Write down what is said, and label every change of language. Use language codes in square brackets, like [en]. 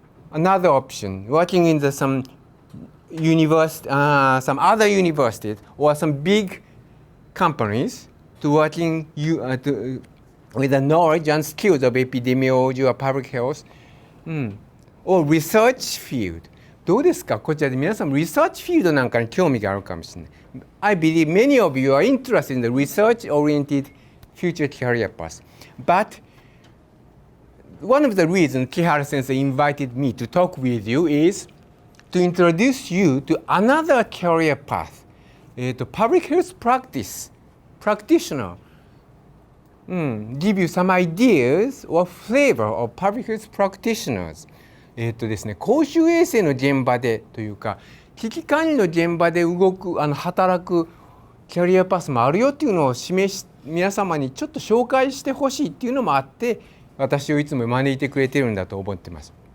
[en] Another option, working in some other universities or some big companies to working with the knowledge and skills of epidemiology or public health, or research field. [ja] どうですか? こちらで皆さんリサーチフィールドなんかに興味があるかもしれない。 [en] I believe many of you are interested in the research-oriented future career path. But one of the reasons Kihara sensei invited me to talk with you is to introduce you to another career path, public health practitioner. Give you some ideas or flavor of public health practitioners. [ja] ですね、公衆衛生の現場でというか、危機管理の現場で働くキャリアパスもあるよっていうのを皆様にちょっと紹介してほしいっていうのもあって、私をいつも招いてくれてるんだと思ってます。